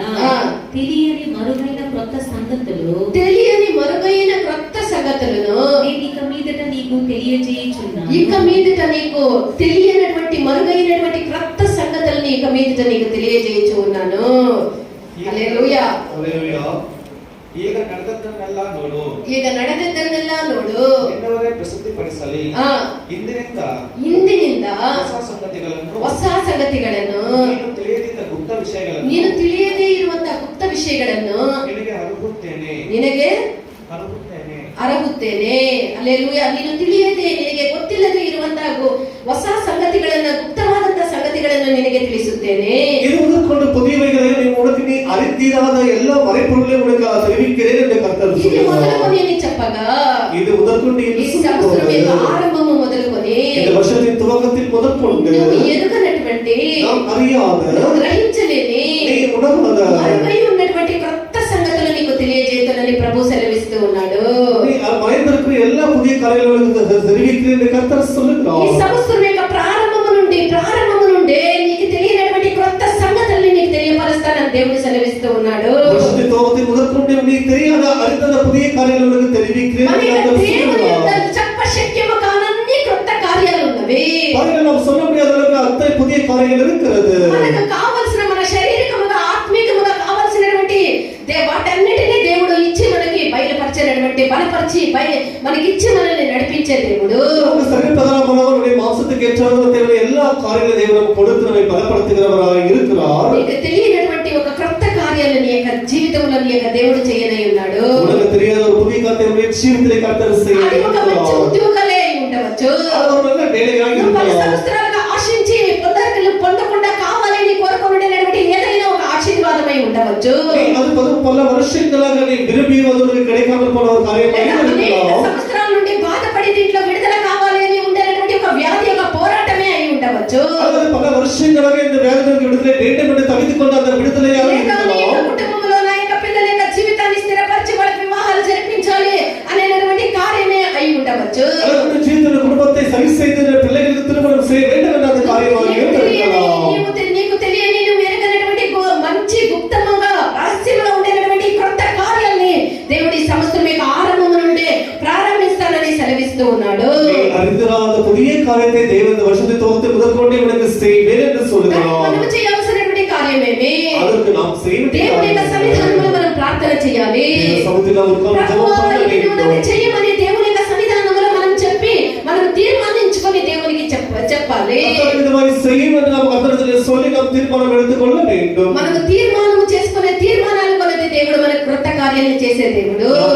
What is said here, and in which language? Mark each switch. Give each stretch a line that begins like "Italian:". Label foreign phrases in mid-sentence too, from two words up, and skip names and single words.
Telugu: తెలియని మరుగైన క్రొత్త సంగతులను నేను ఇక మీదట నీకు తెలియజేయుచున్నాను. ఇక మీదట నీకు తెలియనటువంటి మరుగైనటువంటి క్రొత్త సంగతులను ఇక మీదట నీకు తెలియజేయచ్చు ఉన్నాను. హల్లెలూయా.
Kannada: ಈಗ ನಡೆದದ್ದನ್ನೆಲ್ಲ ನೋಡು, ಇನ್ನವರೇ ಪ್ರಸಿದ್ಧಿಪಡಿಸಲಿ. ಇಂದಿನಿಂದ ಹೊಸ ಸಂಗತಿಗಳನ್ನು ನೀನು ತಿಳಿಯದೇ ಇರುವಂತಹ ಗುಪ್ತ ವಿಷಯಗಳನ್ನು ನಿನಗೆ ಅರುಹುತ್ತೇನೆ. ನಿನಗೆ ಅರಗುತ್ತೇನೆ. ಅರಗುತ್ತೇನೆ. ಹಲ್ಲೆಲೂಯಾ. ನೀನು ತಿಳಿಯದೆ, ನಿನಗೆ ಗೊತ್ತಿಲ್ಲದೆ ಇರುವಂತಹ ಹೊಸ ಸಂಗತಿಗಳನ್ನ, ಗುಪ್ತವಾದಂತಹ ಸಂಗತಿಗಳನ್ನು ನಿನಗೆ ತಿಳಿಸುತ್ತೇನೆ.
Tamil: இது முதற்கொண்டு புதியவைகளை நீ உனக்கு நீ அறிந்தீராத எல்லா மறைப்பொருளை உனக்கு தெரிவிக்கிறேன் என்று கர்த்தர்
Telugu: ఇది
Tamil: சொல்கிறார்.
Telugu: మొదలుకొని అని చెప్పగా,
Tamil: இது முதற்கொண்டு
Telugu: ఈ సంవత్సరం యొక్క ఆరంభము మొదలుకొని
Tamil: இந்த வருஷத்தின் துவக்கத்தில் முதற்கொண்டு
Telugu: నువ్వు ఎరుగనటువంటి,
Tamil: நாம் அறியாத,
Telugu: నువ్వు గ్రహించలేని,
Tamil: நீ உணராத,
Telugu: మరుగై ఉన్నటువంటి క్రొత్త సంగతులు నీకు తెలియజేయతోనని ప్రభు సెలవిస్తూ ఉన్నాడు.
Tamil: நீ மறைந்திருக்கிற எல்லா புதிய காரியங்களும் தெரிவிக்கிறேன் என்று கர்த்தர்
Telugu: ఈ
Tamil: சொல்லுகிறார்.
Telugu: సంవత్సరం యొక్క ప్రారంభము నుండే నీకు తెలియనటువంటి క్రొత్త సంగతుల్ని నీకు తెలియపరుస్తానని దేవుడు సెలవిస్తూ ఉన్నాడు.
Tamil: வருஷத்தின் துவக்கத்தில் முதற்கொண்டு நீ தெரியாத அறிந்த புதிய காரியங்களை உனக்கு தெரிவிக்கிறேன்
Telugu: మన
Tamil: என்று
Telugu: యొక్క
Tamil: கர்த்தர்
Telugu: దేవుని యొక్క
Tamil: சொல்லுகிறார்.
Telugu: చెప్ప శక్యము కానన్ని క్రొత్త కార్యాలు ఉన్నవి.
Tamil: பாருங்க, நாம் சொல்ல முடியாத அளவுக்கு அத்தனை புதிய காரியங்கள் இருக்கிறது.
Telugu: మనకు కావలసిన, మన శారీరకముగా ఆత్మీయముగా కావలసినటువంటి వాటన్నిటినీ దేవుడు ఇచ్చి మనకి బయలుపరిచేటటువంటి, బలపరిచి మనకి ఇచ్చి మనల్ని నడిపించే దేవుడు.
Tamil: நமக்கு சரீரபிரகாரமாக நம்முடைய மாம்சத்துக்கு ஏற்றவாறு தேவையான எல்லா காரியங்களையும் தேவன் நமக்கு கொடுத்து நம்மை பலப்படுத்துகிறவராக இருக்கிறார்.
Telugu: నీకు తెలియనటువంటి ఒక క్రొత్త కార్యాలు నీ యొక్క జీవితంలో నీ యొక్క దేవుడు చేయనై ఉన్నాడు.
Tamil: உனக்கு தெரியாத ஒரு புதிய காரியத்தை ஜீவிதத்திலே கர்த்தர்
Telugu: అది ఒక మంచి
Tamil: செய்கிறார்.
Telugu: ఉద్యోగాలే అయి ఉండవచ్చు.
Tamil: அது ஒரு நல்ல வேலையாக
Telugu: నువ్వు 10
Tamil: இருக்கலாம்.
Telugu: సంవత్సరాలుగా ఆశించి పొందకుండా కావాలని కోరుకునేటువంటి ఏదైనా ఒక ఆశీర్వాదమై ఉండవచ్చు.
Tamil: அது பல வருஷங்களாக நீ விரும்பி அது உனக்கு கிடைக்காமல் போன ஒரு காரியமாக
Telugu: లేదా అనేక
Tamil: இருக்கலாம்.
Telugu: సంవత్సరాల నుండి బాధపడి దీంట్లో విడుదల కావాలి అని ఉండేటువంటి ఒక వ్యాధి, ఒక పోరాటమే అయి ఉండవచ్చు.
Tamil: அல்லது பல வருஷங்களாக இந்த வேதனைக்கு விடுதலை வேண்டும் என்று தவித்துக் கொண்டு அந்த விடுதலையாக
Telugu: లేదా నీ యొక్క
Tamil: இருக்கலாம்.
Telugu: కుటుంబంలో నా యొక్క పిల్లల యొక్క జీవితాన్ని స్థిరపరిచి వాళ్ళకి వివాహాలు జరిపించాలి అనేటువంటి కార్యమే అయి ఉండవచ్చు.
Tamil: அல்லது ஜீவித்த குடும்பத்தை சரி செய்து பிள்ளைகளுக்கு திருமணம் செய்ய வேண்டும் என்ற அந்த காரியமாக இருக்கலாம்.
Telugu: నీకు తెలియని, నువ్వు ఎరగనటువంటి మంచి గుప్తముగా రహస్యంలో ఉండేటువంటి క్రొత్త కార్యాల్ని దేవుడి సంవత్సరం యొక్క ఆరంభం నుండే ప్రారంభిస్తానని సెలవిస్తూ ఉన్నాడు.
Tamil: அறிந்திராத புதிய காரியத்தை தேவன் இந்த வருஷத்தை துவக்கத்தை முதற்கொண்டே உனக்கு செய்வேன் என்று சொல்லுகிறார்.
Telugu: మనం చేయాల్సినటువంటి కార్యమేమి?
Tamil: அதற்கு நாம் செய்ய
Telugu: దేవుని యొక్క సన్నిధానంలో మనం ప్రార్థన చేయాలి. ప్రభువా, ఇది నువ్వు నాకు చేయమని దేవుని యొక్క సన్నిధానంలో మనం చెప్పి, మనం తీర్మానించుకొని దేవునికి చెప్పాలి. మనకు తీర్మానం చేసుకునే తీర్మానాలు కొలది దేవుడు మనకు క్రొత్త కార్యాలను చేసే దేవుడు.